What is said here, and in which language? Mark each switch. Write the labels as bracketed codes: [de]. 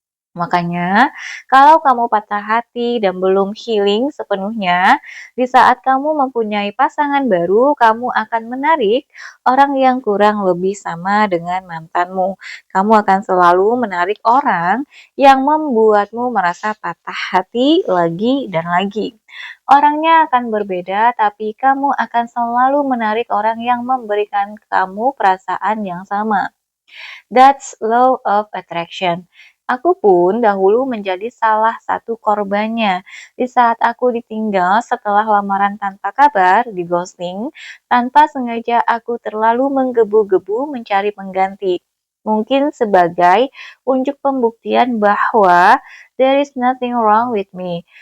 [id] Makanya, kalau kamu patah hati dan belum healing sepenuhnya, di saat kamu mempunyai pasangan baru, kamu akan menarik orang yang kurang lebih sama dengan mantanmu. Kamu akan selalu menarik orang yang membuatmu merasa patah hati lagi dan lagi. Orangnya akan berbeda, tapi kamu akan selalu menarik orang yang memberikan kamu perasaan yang sama. [en] That's law of attraction. [id] Aku pun dahulu menjadi salah satu korbannya. Di saat aku ditinggal setelah lamaran tanpa kabar, di ghosting, tanpa sengaja aku terlalu menggebu-gebu mencari pengganti. Mungkin sebagai unjuk pembuktian bahwa [en] there is nothing wrong with me.